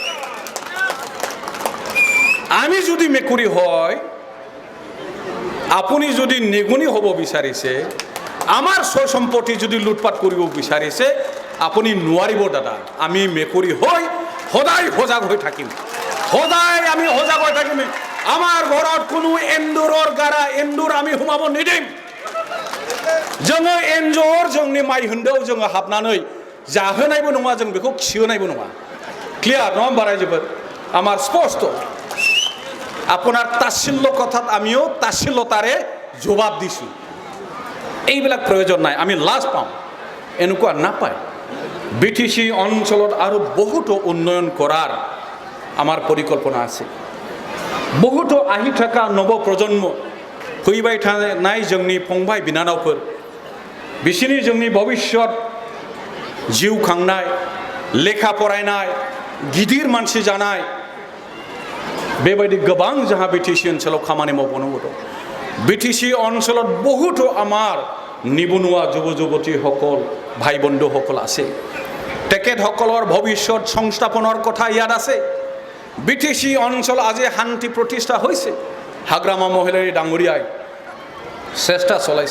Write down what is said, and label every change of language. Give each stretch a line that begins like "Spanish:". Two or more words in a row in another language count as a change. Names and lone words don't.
Assamese: আমি যদি মেকুৰী হয়, আপুনি যদি নেগুনি হ'ব বিচাৰিছে, আমাৰ সয় সম্পত্তি যদি লুটপাট কৰিব বিচাৰিছে, আপুনি নোৱাৰিব দাদা। আমি মেকুৰী হৈ সদায় সজাগ হৈ থাকিম, সদায় আমি সজাগ হৈ থাকিম। আমাৰ ঘৰত কোনো এন্দুৰৰ গাৰা এন্দুৰ আমি সোমাব নিদিম।
Bodo: जोङो एन्जर जोंनि माइ होन्दोआव जोङो हाबनानै जाहोनायबो नङा, जों बेखौ खिहोनायबो नङा। क्लियार नङा होमबा रायजोफोर?
Assamese: আমাৰ স্পষ্ট। আপোনাৰ তাচ্ছিল্য কথাত আমিও তাচ্ছিল্যতাৰে জবাব দিছোঁ। এইবিলাক প্ৰয়োজন নাই, আমি লাজ পাওঁ, এনেকুৱা নাপায়। বিটিসি অঞ্চলত আৰু বহুতো উন্নয়ন কৰাৰ আমাৰ পৰিকল্পনা আছে। বহুতো আহি থকা নৱপ্ৰজন্ম
Bodo: फैबाय थानाय जोंनि फंबाय बिनानावफोर बिसोरनि जोंनि भबिष्यत जिउ खांनाय लेखा फरायनाय गिदिर मानसि जानाय बेबायदि गोबां जोंहा बिटिसि ओनसोलाव खामानि मावबावनांगौ दं।
Assamese: बिटिसि অঞ্চলত বহুতো আমাৰ নিবনুৱা যুৱ যুৱতীসকল ভাই বন্ধুসকল আছে। তেখেতসকলৰ ভৱিষ্যত সংস্থাপনৰ কথা ইয়াত আছে। বিটিসি অঞ্চল আজি শান্তি প্ৰতিষ্ঠা হৈছে। হাগ্ৰামা মহিলাৰী ডাঙৰীয়াই চেষ্টা চলাইছে।